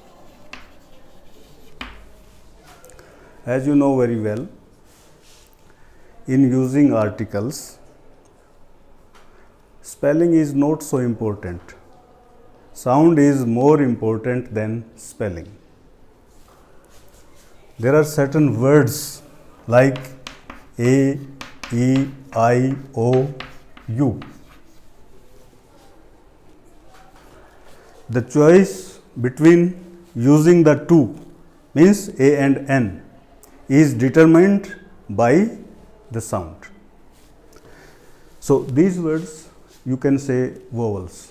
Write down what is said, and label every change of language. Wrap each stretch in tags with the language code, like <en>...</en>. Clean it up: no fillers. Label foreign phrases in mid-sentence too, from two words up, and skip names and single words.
<en>As you know very well, in using articles, spelling is not so important. Sound is more important than spelling. There are certain words like a, e, I, o, u. The choice between using the two, means a and n, is determined by the sound. So these words you can say vowels.</en>